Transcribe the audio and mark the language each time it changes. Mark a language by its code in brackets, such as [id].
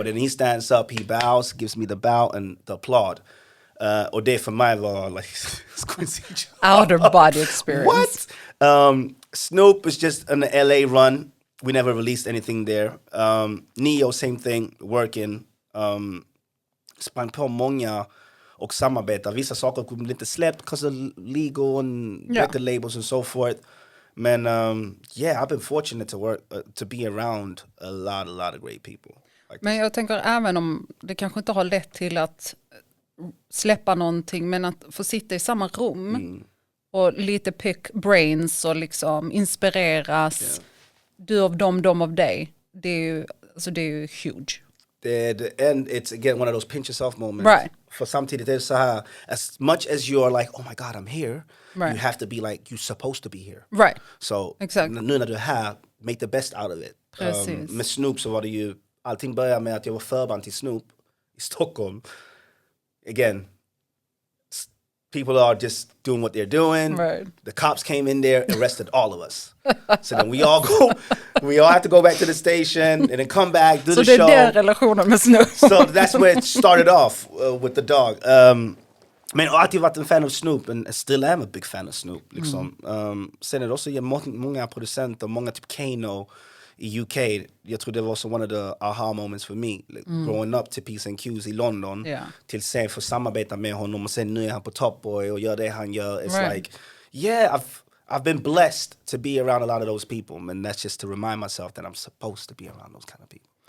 [en] And then he stands up, he bows, gives me the bow and the applaud. [sv] Och det för mig var like [en] out of body experience. What? Snoop was just on the LA run. We never released anything there. Neo, same thing, working. [sv] Sprang på många och samarbeta. Vissa saker kunde inte släppt [en] because of legal and record labels and so forth. Men I've been fortunate to work to be around a lot of great people. Like [sv] men jag tänker även om det kanske inte har lett till att släppa någonting, men att få sitta i samma rum och lite [en] pick brains [sv] och liksom inspireras. Du av dem, de av dig. Det är ju huge. [en] And it's again one of those pinch yourself moments. Right. [sv] För samtidigt är det så här, [en] as much as you're like, oh my God, I'm here, you have to be like, you're supposed to be here. Right. So exactly. [sv] Nu när du är här, [en] make the best out of it. [sv] Precis. Med Snoop så var det ju, allting började med att jag var förband till Snoop i Stockholm. [en] Again, people are just doing what they're doing. Right. The cops came in there, arrested all of us. So then we all have to go back to the station and then come back, do the show. [sv] Så det är den relationen med Snoop. [en] So that's where it started off with the dog. [sv] Men jag har alltid varit en fan av Snoop [en] and still am a big fan of Snoop. [sv] Liksom. Sen är det också många producenter, många typ Kano i UK. Jag tror det var också [en] one of the aha moments for me. Like, growing up till P's and Q's i London. Yeah. [sv] Till sen få samarbeta med honom och sen nu är han på Top Boy och gör det han gör. [en] It's right. like, I've been blessed to be around a lot of those people. And that's just to remind myself that I'm supposed to be around those kind of people.